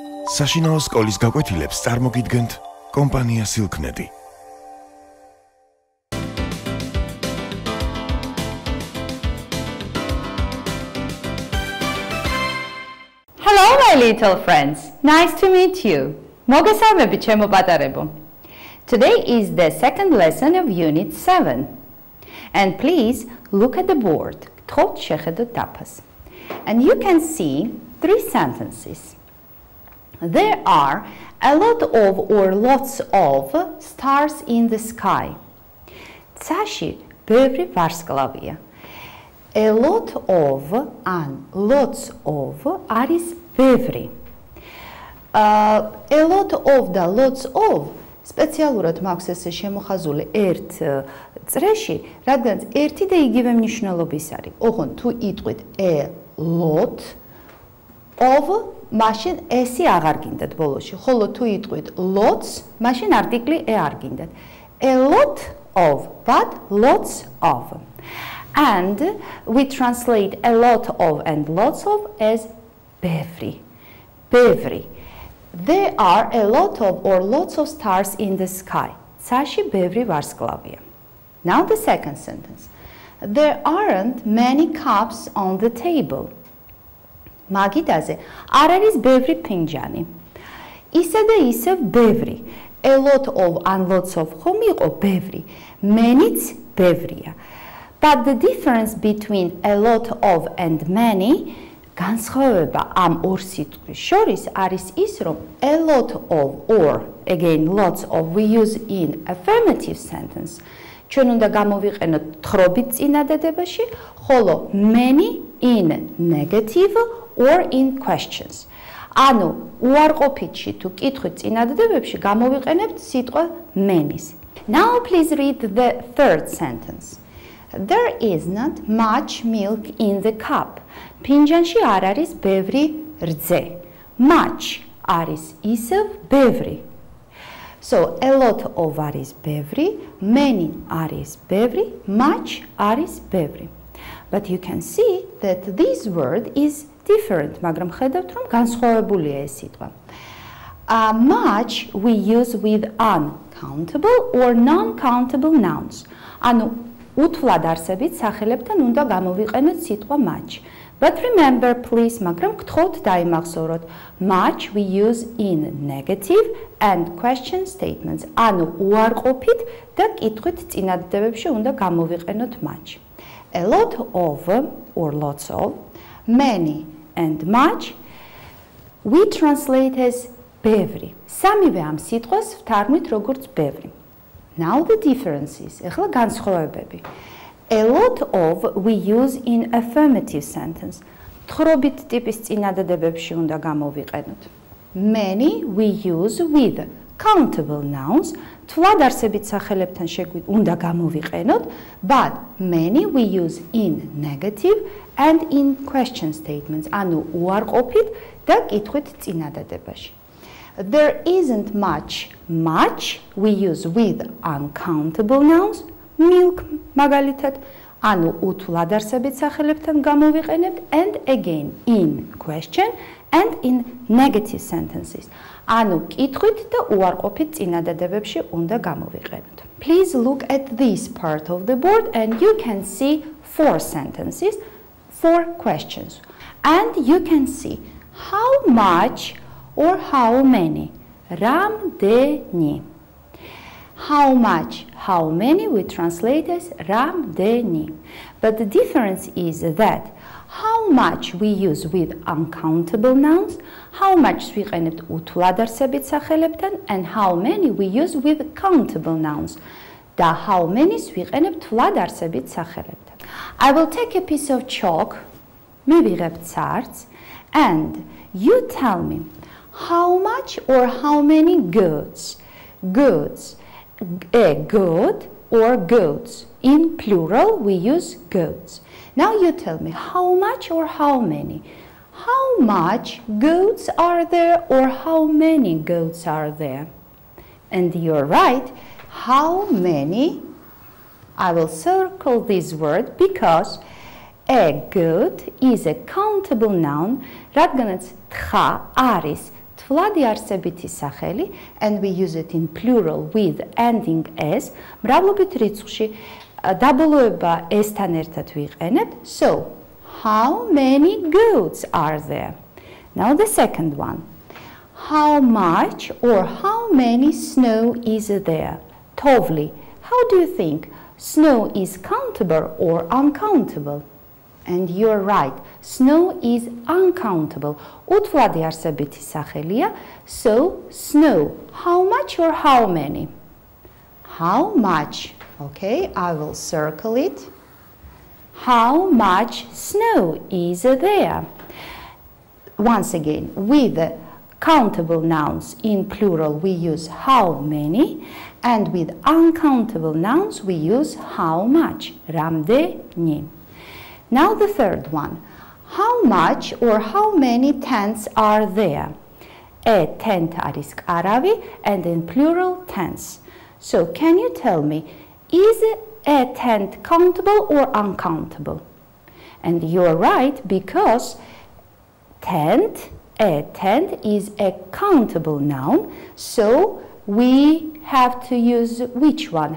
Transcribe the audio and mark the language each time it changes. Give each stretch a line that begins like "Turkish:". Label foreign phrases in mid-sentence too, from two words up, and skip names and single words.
Georgian: საშინაო სკოლის გაკვეთილებს წარმოგიდგენთ კომპანია Silknet.
English: Hello my little friends, nice to meet you.
Georgian: მოგესალმებით ჩემო პატარებო.
English: Today is the second lesson of Unit 7. And please look at the board. გთხოვთ შეხედოთ დაფას. And you can see three sentences. There are a lot of or lots of stars in the sky.
Georgian: Цაში ბევრი ვარსკვლავია.
English: A lot of and lots of
Georgian: არის ბევრი.
English: A lot of
Georgian: და
English: lots of
Georgian: სპეციალურად მაქვს ესე შემოხაზული ერთ წრეში, რადგან ერთი და იგივე მნიშვნელობის არის. ოღონდ თუ იტყვით
English: a lot of
Georgian: მაშინ ესი აღარ გინდათ ბოლოში, ხოლო თუ იტყვით lots, მაშინ არტიკლი e არ გინდათ.
English: A lot of, but lots of. And we translate a lot of and lots of as ბევრი.
Georgian: ბევრი.
English: There are a lot of or lots of stars in the sky.
Georgian: ცაში ბევრი ვარსკვლავია.
English: Now the second sentence. There aren't many cups on the table.
Georgian: მაგიდაზე არ არის ბევრი ფინჯანი. ისე და ისევ ბევრი.
English: A lot of and lots of
Georgian: ხომ იყო ბევრი. Many-ც ბევრია.
English: But the difference between a lot of and many
Georgian: განსხვავება ამ ორ სიტყვის შორის არის ის, რომ
English: a lot of or again lots of we use in affirmative sentence.
Georgian: ჩვენ უნდა გამოვიყენოთ თხრობით წინადადებაში, ხოლო
English: many in negative or in questions.
Georgian: ანუ უარყოფითში თუ კითხვით წინადადებებში გამოვიყენებთ სიტყვა many-ს.
English: Now please read the third sentence. There is not much milk in the cup.
Georgian: ფინჯანში არ არის ბევრი რძე. Much არის ისევ ბევრი.
English: So a lot of
Georgian: არის ბევრი, many არის ბევრი, much არის ბევრი.
English: But you can see that this word is different,
Georgian: მაგრამ ხედავთ რომ განსხვავებულია ეს სიტყვა.
English: Much we use with uncountable or non-countable nouns.
Georgian: ანუ უთვლად არსებით სახელებთან უნდა გამოვიყენოთ სიტყვა much.
English: But remember please,
Georgian: მაგრამ გთხოვთ დაიმახსოვროთ,
English: much we use in negative and question statements.
Georgian: ანუ უარყოფით და კითხვით წინადადებებში უნდა გამოვიყენოთ much.
English: A lot of or lots of, many and much we translate as ბევრი.
Georgian: სამივე ამ სიტყვას ვთარგმნით როგორც ბევრი.
English: Now the differences.
Georgian: ეხლა განსხვავებები.
English: A lot of we use in affirmative sentence.
Georgian: თხრობით ტიპის წინადადებებში უნდა გამოვიყენოთ.
English: Many we use with countable nouns.
Georgian: თვლად არსებით სახელებთან უნდა გამოვიყენოთ,
English: but many we use in negative and in question statements.
Georgian: ანუ უარყოფით და კითხვით წინადადებაში.
English: There isn't much we use with uncountable nouns. Milk
Georgian: მაგალითად, ანუ უთვლად არსებით სახელებთან გამოვიყენებთ
English: and again in question and in negative sentences.
Georgian: ანუ კითხვით და უარყოფით წინადადებებში უნდა გამოვიყენოთ.
English: Please look at this part of the board and you can see four sentences, four questions. And you can see how much or how many. რამდენი. How much, how many we translate as რამდენი. But the difference is that how much we use with uncountable nouns, how much
Georgian: ვიყენებთ უთვლად არსებით სახელებთან
English: and how many we use with countable nouns.
Georgian: და
English: how many-
Georgian: ს ვიყენებთ თვლად არსებით სახელებთან.
English: I will take a piece of chalk,
Georgian: მივიღებ ცარცს
English: and you tell me how much or how many goats. Goats. A goat or goats. In plural we use goats. Now you tell me how much or how many. How much goats are there or how many goats are there? And you're right. How many? I will circle this word because a goat is a countable noun.
Georgian: რადგანაც თხა არის თვლადი არსებითი სახელი,
English: and we use it in plural with ending s,
Georgian: მრავლობით რიცხვში დაბოლოება s-თან ერთად ვიყენებთ.
English: So, how many goats are there? Now the second one. How much or how many snow is there? Tovli, how do you think? Snow is countable or uncountable? And you're right. Snow is uncountable.
Georgian: უთვლადი არსებითი სახელია.
English: So, snow. How much or how many? How much? Okay, I will circle it. How much snow is there? Once again, with countable nouns in plural, we use how many, and with uncountable nouns, we use how much. რამდენი. Now the third one. How much or how many tents are there? A tent
Georgian: არის კარავი,
English: and in plural tents. So can you tell me, is a tent countable or uncountable? And you're right, because a tent is a countable noun, so we have to use which one?